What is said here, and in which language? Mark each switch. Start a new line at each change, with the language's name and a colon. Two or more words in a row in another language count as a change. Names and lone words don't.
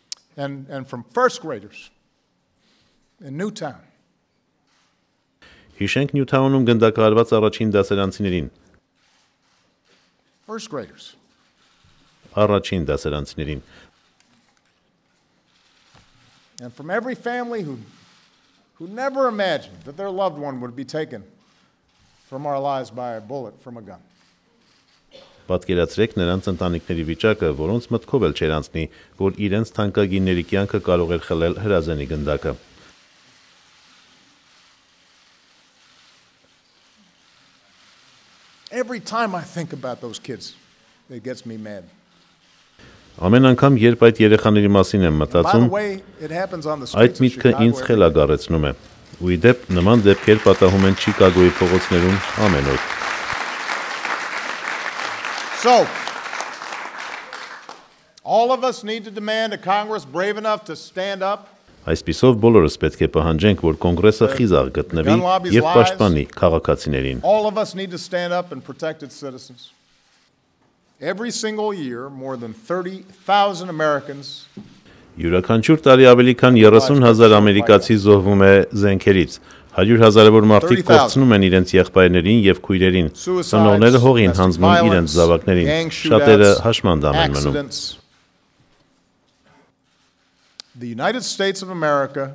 English: and from first graders in Newtown.
Armenian: Հիշենք Նյութաունում գնդակահարված առաջին դասարանցիներին։
English: First graders.
Armenian: Առաջին դասարանցիներին։
English: And from every family who never imagined that their loved one would be taken from our lives by a bullet from a gun.
Armenian: Պատկերացրեք նրանց ընտանիքների վիճակը, որոնց մտքով էլ չեր անցնի, որ իրենց թանկագինների կյանքը կարող էր խլել հրազենի գնդակը։
English: Every time I think about those kids, it gets me mad.
Armenian: Ամեն անգամ, երբ այդ երեխաների մասին եմ մտածում, այդ միտքը ինձ խելագարեցնում է։ Ու ի դեպ, նման դեպքեր պատահում են Չիկագոյի փողոցներում ամեն օր։
English: So, all of us need to demand a Congress brave enough to stand up.
Armenian: Այսպիսով բոլորս պետք է պահանջենք, որ կոնգրեսը խիզախ գտնվի եւ պաշտպանի քաղաքացիներին։
English: All of us need to stand up and protect its citizens. Every single year, more than 30,000 Americans
Armenian: Յուրաքանչյուր տարի ավելի քան 30,000 ամերիկացի զոհվում է զենքերից։ 100,000-ավոր մարդիկ կորցնում են իրենց եղբայրներին եւ քույրերին։ Ծնողները հողին հանձնում իրենց զավակներին։ Շատերը հաշմանդամ են մնում։
English: The United States of America